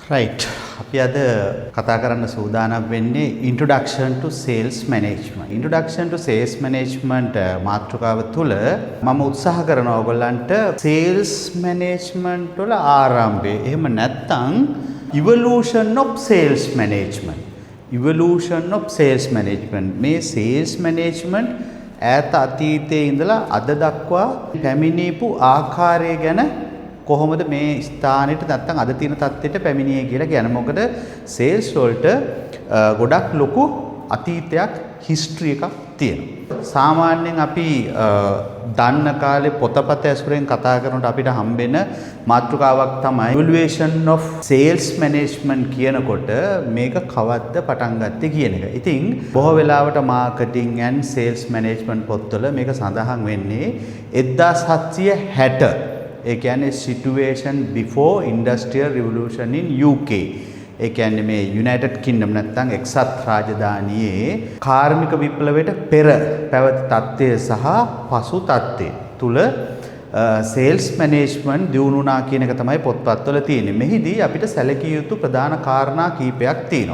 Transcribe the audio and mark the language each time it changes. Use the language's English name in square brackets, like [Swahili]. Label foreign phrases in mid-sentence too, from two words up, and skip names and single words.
[Sinhala] right. අපි අද කතා කරන්න සූදානම් වෙන්නේ [English] introduction to sales management. Introduction to sales management [Sinhala] මාතෘකාව තුළ මම උත්සාහ කරනවා ඔයගොල්ලන්ට [English] sales management [Sinhala] වල ආරම්භය. එහෙම නැත්නම් [English] evolution of sales management. Evolution of sales management. [Sinhala] මේ [English] sales management [Sinhala] ඈත අතීතයේ ඉඳලා අද දක්වා පැමිණීපු ආකාරය ගැන කොහොමද මේ ස්ථානෙට නැත්තම් අද තියෙන තත්ත්වයට පැමිණියේ කියලා කියන මොකද සේල්ස් වලට ගොඩක් ලොකු අතීතයක් හිස්ටරි එකක් තියෙනවා. සාමාන්‍යයෙන් අපි දන්න කාලේ පොතපත ඇසුරෙන් කතා කරනකොට අපිට හම්බෙන මාතෘකාවක් තමයි [English] evaluation of sales management [Sinhala] කියනකොට මේක කවද්ද පටන් ගත්තේ කියන එක. ඉතින් බොහෝ වෙලාවට [English] marketing and sales management [Sinhala] පොත්වල මේක සඳහන් වෙන්නේ 1760 ඒ කියන්නේ [English] situation before industrial revolution in UK. [Sinhala] ඒ කියන්නේ මේ United Kingdom නැත්නම් එක්සත් රාජධානියේ කාර්මික විප්ලවයට පෙර පැවති තත්ත්වය සහ පසු තත්ත්වය තුල [English] sales management [Sinhala] දියුණු වුණා කියන එක තමයි පොත්පත්වල තියෙන්නේ. මෙහිදී අපිට සැලකිය යුතු ප්‍රධාන කාරණා කීපයක් තියෙනවා.